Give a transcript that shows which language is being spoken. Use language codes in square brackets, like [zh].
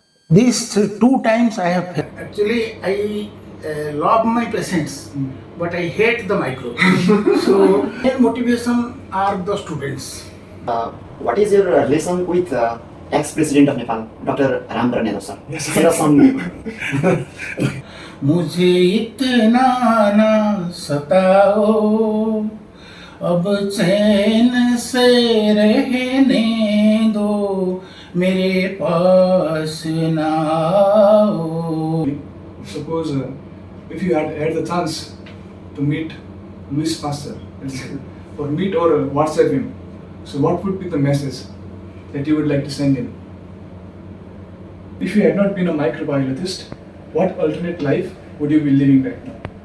[en] These 2 times I have failed. Actually, I love my patients, but I hate the micro. So, main motivation are the students. What is your relation with ex-president of Nepal, Dr. Niranjan, sir? Yes, Tell us some. [hi] मुझे इतना ना सताओ, अब चैन से रहने दो, मेरे पास ना आओ. [en] Suppose if you had the chance to meet Luis Pasteur, let's say, or meet or WhatsApp him, so what would be the message that you would like to send him? If you had not been a microbiologist, what alternate life would you be living right now?